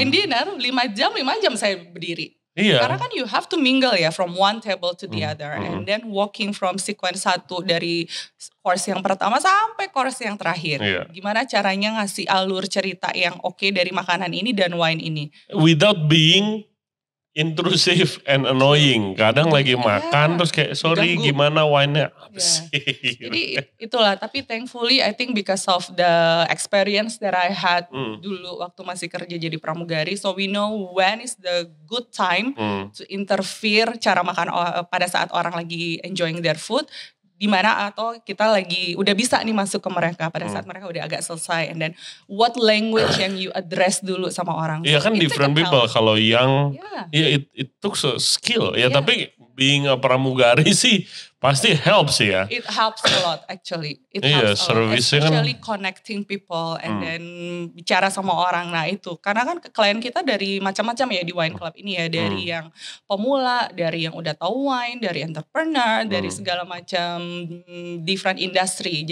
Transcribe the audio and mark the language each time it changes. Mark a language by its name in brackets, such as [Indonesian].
[Indonesian] wine dinner 5 jam saya berdiri. Iya. Karena kan [English] you have to mingle ya from one table to the other and then walking from sequence 1 [Indonesian] dari course yang pertama sampai course yang terakhir. Gimana caranya ngasih alur cerita yang oke dari makanan ini dan wine ini. [English] Without being intrusive and annoying. [Indonesian] Kadang lagi makan terus kayak sorry gimana wine-nya apa sih. Jadi itulah, tapi [English] thankfully I think because of the experience that I had [Indonesian] dulu waktu masih kerja jadi pramugari, [English] so we know when is the good time to interfere [Indonesian] cara makan pada saat orang lagi [English] enjoying their food. [Indonesian] Di mana atau kita lagi udah bisa nih masuk ke mereka pada saat mereka udah agak selesai, [English] and then what language [Indonesian] yang [English] you address [Indonesian] dulu sama orang. Iya kan [English] different people, [Indonesian] kalau yang [English] it took a skill [Indonesian] ya, tapi being a pramugari sih pasti helps ya. [English] It helps a lot actually. It helps a lot, especially connecting people and then [Indonesian] bicara sama orang. Nah itu, karena kan klien kita dari macam-macam ya di wine club ini ya, dari yang pemula, dari yang udah tahu wine, dari entrepreneur, dari segala macam [English] different industry.